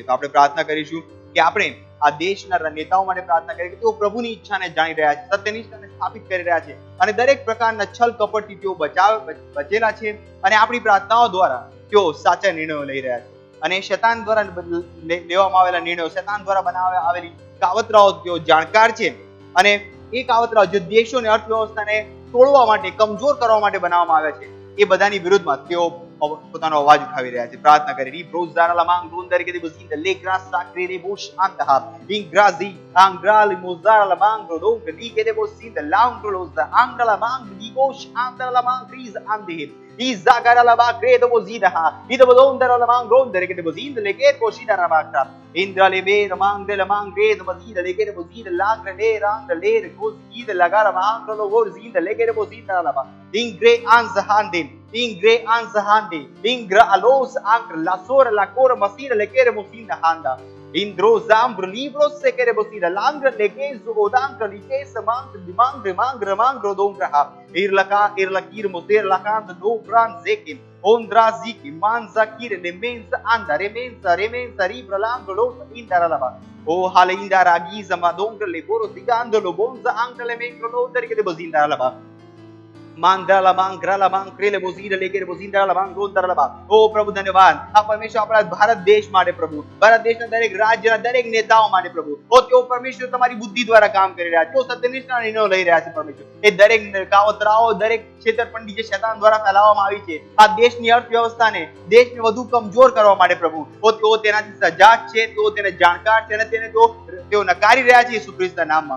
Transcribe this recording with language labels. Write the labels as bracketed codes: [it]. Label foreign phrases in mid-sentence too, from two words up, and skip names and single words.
[gu] તો આપણે પ્રાર્થના કરીશું કે આપણે આ દેશના નેતાઓ માટે પ્રાર્થના કરીએ કે તેઓ પ્રભુની ઈચ્છાને જાણી રહ્યા છે, સત્યનિષ્ઠાને સ્થાપિત કરી રહ્યા છે અને દરેક પ્રકારના છલ કપટથી તેઓ બચેલા છે અને આપણી પ્રાર્થનાઓ દ્વારા તેઓ સાચા નિર્ણયો લઈ રહ્યા છે અને શૈતાન દ્વારા લેવામાં આવેલા નિર્ણયો, શૈતાન દ્વારા બનાવવામાં આવેલી કાવતરાઓ તેઓ જાણકાર છે અને એ કાવતરાઓ જે દેશો અને અર્થવ્યવસ્થાને તોડવા માટે, કમજોર કરવા માટે બનાવવામાં આવ્યા છે, એ બધાની વિરુદ્ધમાં તેઓ પોતાનો અવાજ ઉઠાવી રહ્યા છે. પ્રાર્થના કરી રી બ્રોઝારા લામાંગ ડોંદર કે દેબો સિંધ લે ગ્રાસ સાક્રે રે બોશ આંતહા ઇંગ્રાઝી આંગ્રાલ મોઝારા લામાંગ ડોંગ લી કે દેબો સિંધ લાંગ લોઝા આંગ્રાલા માંગ દીગોશ આંગ્રાલા લામાંગ ક્રીઝ આંધે izagara la ba credo bozida ida bodondara la mang rondere che bozida le che cosida la bacca indra le ver mang la mang credo bozida le che bozida langra le rang le cosida la gara mang lo bozida le che bozida la ba ingre anzahande ingra alos angr la sora la cora masira le che bozida handa indro zambro libro se che bozida langra le che zodangra li che mang dongra irlakir moter lakand do brand zekim ondra ziki manzakir le menza anda remenza ribralang lo indaralaba o hale indara giza madongra le boro zigando lo bonza angra le mengro lo der ke de bozindaralaba માંગરાલા માંગરાલા માંગ ક્રેલે બોઝીર લેકે બોઝીંદરાલા માંગ રોંદરાલા બા. ઓ પ્રભુ ધન્યવાદ આ પરમેશ્વર આપણા ભારત દેશ માટે પ્રભુ, ભારત દેશના દરેક રાજ્યના દરેક નેતાઓ માટે પ્રભુ. ઓ તેઓ પરમેશ્વર તમારી બુદ્ધિ દ્વારા કામ કરી રહ્યા છે, તેઓ સત્યનિષ્ઠના નિર્ણયો લઈ રહ્યા છે પરમેશ્વર. એ દરેક કાવતરાઓ, દરેક છેતરપિંડી જે શૈતાન દ્વારા ફેલાવવામાં આવી છે આ દેશની અર્થવ્યવસ્થાને, દેશને વધુ કમજોર કરવા માટે પ્રભુ, ઓ તેઓ તેનાથી સજાગ છે, તેઓ તેને જાણકાર છે અને તેઓ નકારી રહ્યા છે યેસુ ખ્રિસ્તના નામમાં.